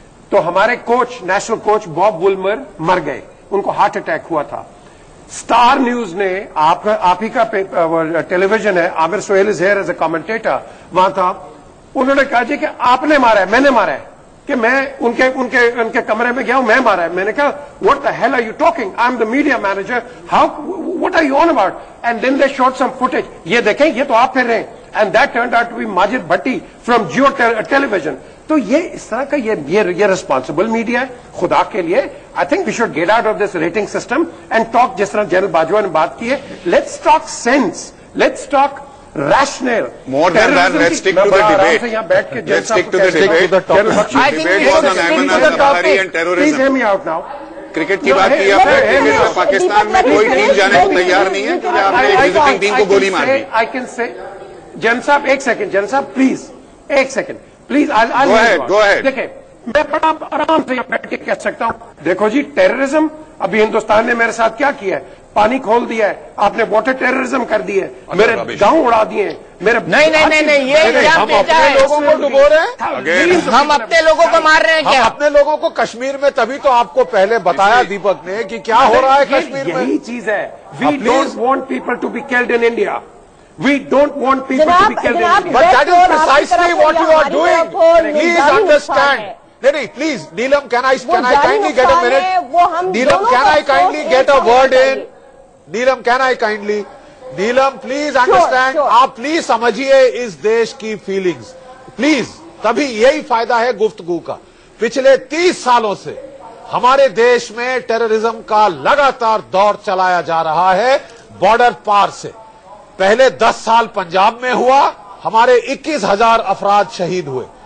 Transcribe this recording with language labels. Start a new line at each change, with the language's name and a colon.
Urdu: تو ہمارے coach, national coach Bob Woolmer مر گئے, ان کو ہارٹ اٹیک ہوا تھا. اسٹار نیوز نے, آپ ہی کا ٹیلی ویژن ہے, عامر Sohail is here as a commentator, وہاں تھا, انہوں نے کہا جی کہ آپ نے مارا ہے, میں نے مارا ہے, کہ میں ان کے کمرے میں گیا ہوں, میں مارا ہے. میں نے کہا
English: what the hell are you talking? I'm the media manager. What are you on about? And then they showed some footage.
Urdu: یہ دیکھیں, یہ تو آپ پھر رہے ہیں.
English: And that turned out to be Majid Bhatti from Jio Television.
Urdu: تو یہ اس طرح کا یہ ریسپانسبل میڈیا ہے خدا کے لیے.
English: I think we should get out of this rating system and talk,
Urdu: جس طرح جنرل باجوہ نے بات کی ہے,
English: Let's talk sense, let's talk rational. More than that, let's stick to the debate. Let's stick to the debate. I think we should stick to the topic. Please hear me out now.
Urdu: Cricket کی بات کی آپ نے, cricket Pakistan میں کوئی team جانے کو تیار نہیں ہے کیونکہ آپ نے وزٹنگ ٹیم کو گولی مار دی.
English: I can say,
Urdu: جن صاحب ایک سیکنڈ, جن صاحب پلیز ایک سیکنڈ پلیز.
English: Go ahead.
Urdu: دیکھیں, میں بڑا آرام سے بیٹھ کے کہہ سکتا ہوں, دیکھو جی ٹیررزم ابھی ہندوستان نے میرے ساتھ کیا کیا ہے, پانی کھول دیا ہے, آپ نے واٹر ٹیررزم کر دی ہے, میرے گاؤں اڑا دیے ہیں, میرے نہیں یہ ہم اپنے لوگوں کو ڈبو رہے ہیں, ہم اپنے لوگوں کو مار رہے ہیں کیا؟ ہم اپنے لوگوں کو کشمیر میں, تبھی تو آپ کو پہلے بتایا دیپک نے کہ کیا ہو رہا ہے کشمیر میں. یہی چیز ہے,
English: We don't want people to be killed in India. We don't want people to be killed in India. But that is precisely what you are doing. Please understand. No, please, Neelam, can I kindly get a minute? Neelam, can I kindly get a word in? Neelam, can I kindly? Neelam, please understand.
Urdu: آپ please سمجھیے اس دیش کی feelings, please. تبھی یہی فائدہ ہے گفتگو کا. پچھلے 30 سالوں سے ہمارے دیش میں ٹیررزم کا لگاتار دور چلایا جا رہا ہے بارڈر پار سے. پہلے 10 سال پنجاب میں ہوا, ہمارے 21,000 افراد شہید ہوئے.